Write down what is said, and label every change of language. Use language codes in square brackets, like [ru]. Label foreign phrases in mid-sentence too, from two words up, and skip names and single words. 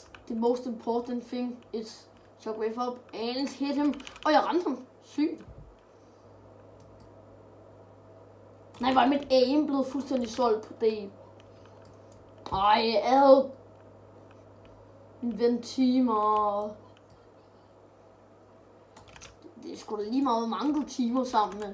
[en] The most important thing is shockwave up and hit him. [da] Og jeg ramte ham. Sygt. Nej, var mit aim blevet fuldstændig solgt på det? Ej, jeg havde en ven timer. Det er sgu da lige meget, hvor mange du timer sammen med.